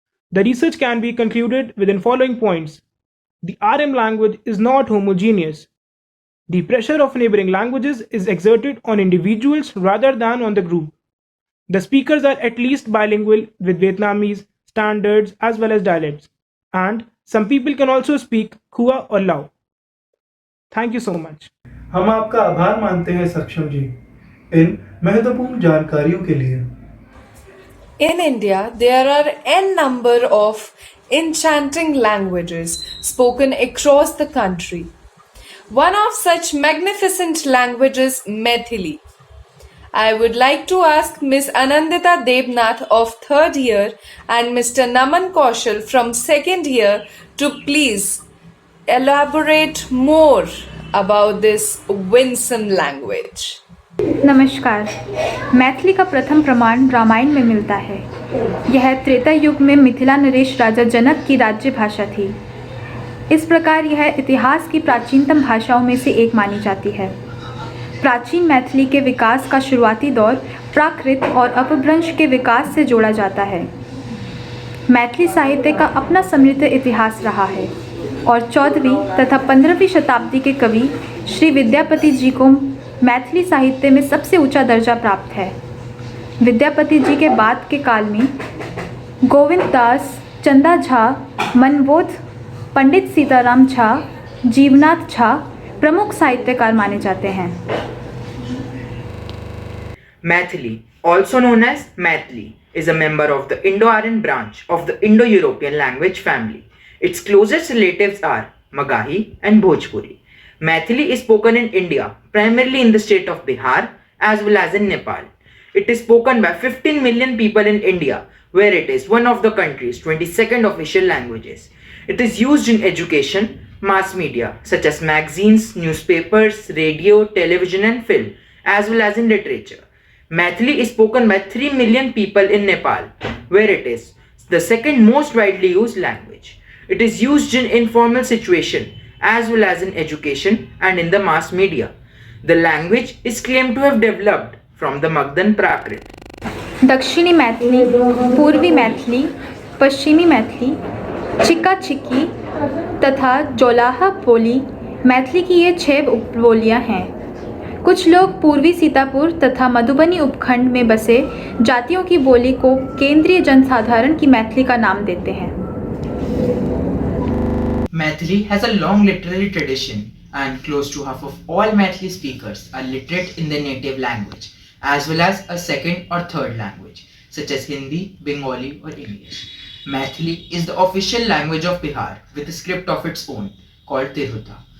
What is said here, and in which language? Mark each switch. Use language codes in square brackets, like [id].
[en] The research can be concluded within following points. The RM language is not homogeneous. The pressure of neighboring languages is exerted on individuals rather than on the group. The speakers are at least bilingual with Vietnamese standards as well as dialects, and some people can also speak Khua or Lao. Thank you so much. [hi] हम आपका आभार मानते हैं सक्षम जी इन महत्वपूर्ण जानकारियों के लिए। [en] In India, there are n number of enchanting languages spoken across the country. One of such magnificent languages, Maithili. I would like to ask Ms. Anandita Debnath of 3rd year and Mr. Naman Kaushal from 2nd year to please elaborate more about this winsome language. [hi] नमस्कार। मैथिली का प्रथम प्रमाण रामायण में मिलता है। यह त्रेता युग में मिथिला नरेश राजा जनक की राज्य भाषा थी। इस प्रकार यह इतिहास की प्राचीनतम भाषाओं में से एक मानी जाती है। प्राचीन मैथिली के विकास का शुरुआती दौर प्राकृत और अपभ्रंश के विकास से जोड़ा जाता है। मैथिली साहित्य का अपना समृद्ध इतिहास रहा है और 14वीं तथा 15वीं शताब्दी के कवि श्री विद्यापति जी को मैथिली साहित्य में सबसे ऊंचा दर्जा प्राप्त है। विद्यापति जी के बाद के काल में गोविंद दास, चंदा झा, मनबोध, पंडित सीताराम झा, जीवनाथ झा प्रमुख साहित्यकार माने जाते हैं। [en] Maithili, also known as Maithili, is a member of the Indo-Aryan branch of the Indo-European language family. Its closest relatives are Magahi and Bhojpuri. Maithili is spoken in India, primarily in the state of Bihar as well as in Nepal. It is spoken by 15 million people in India, where it is one of the country's 22nd official languages. It is used in education, mass media such as magazines, newspapers, radio, television and film, as well as in literature. Maithili is spoken by 3 million people in Nepal, where it is the second most widely used language. It is used in informal situation as well as in education and in the mass media. The language is claimed to have developed from the Magdan Prakrit. [hi] दक्षिणी मैथिली, पूर्वी मैथिली, पश्चिमी मैथिली, चिक्का चिक्की तथा जोलाहा बोली मैथिली की ये 6 उपबोलियाँ हैं। कुछ लोग पूर्वी सीतापुर तथा मधुबनी उपखंड में बसे जातियों की बोली को केंद्रीय जनसाधारण की मैथिली का नाम देते हैं। [en] Maithili has a long literary tradition, and close to half of all Maithili speakers are literate in their native language, as well as a second or third language, such as Hindi, Bengali or English. Maithili is the official language of Bihar with a script of its own called Tirhuta.